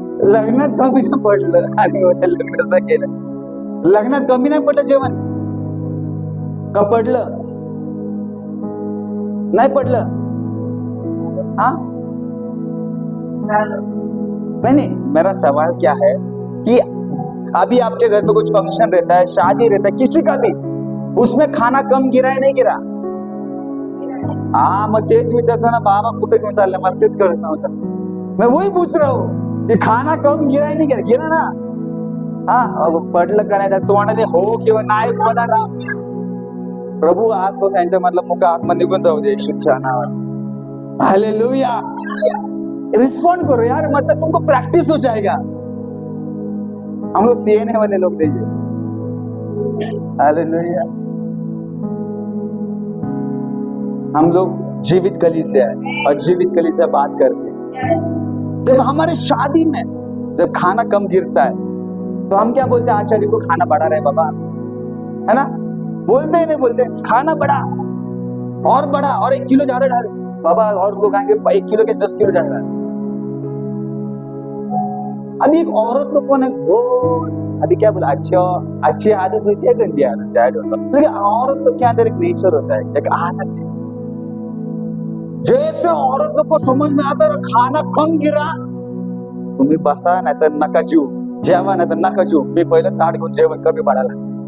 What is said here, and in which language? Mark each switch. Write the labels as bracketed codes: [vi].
[mr] लग्नात कमी नाही पडलं आणि लग्नच नाही केलं. लग्नात कमी नाही पडलं जेवण का पडलं? नहीं पडलं. [hi] हाँ, नहीं, मेरा सवाल क्या है कि अभी आपके घर पे कुछ फंक्शन रहता है, शादी रहता है, किसी का भी, उसमें खाना कम गिरा है नहीं गिरा? [mr] हाँ, मग तेच विचारतो ना, बाबा कुठे घेऊन चालले, मला तेच कळत नव्हतं. [hi] मैं वही पूछ रहा हूँ कि खाना कम गिरा है नहीं गिरा? गिरा ना. [mr] हाँ, पडलं का नाही, तोंडाने हो किंवा नाही बोला. प्रभु आजपासून यांच्या मधला मुका आत्मा निघून जाऊ दे येशूच्या नावात. [hi] हालेलुया. रिस्पॉन्ड करो यार, मतलब तुमको प्रैक्टिस हो जाएगा. हम लोग सीएनए वाले लोग देखिए. हालेलुया. हम लोग जीवित कलीसिया है और जीवित कलीसिया बात करते हैं. जब हमारे शादी में जब खाना कम गिरता है तो हम क्या बोलते हैं? आचार्य को खाना बढ़ा रहे बाबा, है ना? बोलते ही नहीं, बोलते खाना बढ़ा और बढ़ा और 1 किलो ज्यादा डाल बाबा, और लोग आएंगे 1 किलो के 10 किलो ज्यादा. अभी एक औरत लोग को वो अभी क्या बोला, अच्छी आदत होती है, गंदी आदत है, लेकिन औरत लोग के अंदर एक नेचर होता है, एक आदत है. जैसे औरत लोग को समझ में आता है खाना कम गिरा, [mr] तुम्ही बसा नाही तर नका जीव, जेवा नाही तर नका जीव, मी पहिलं ताट घेऊन जेवण कमी पडायला.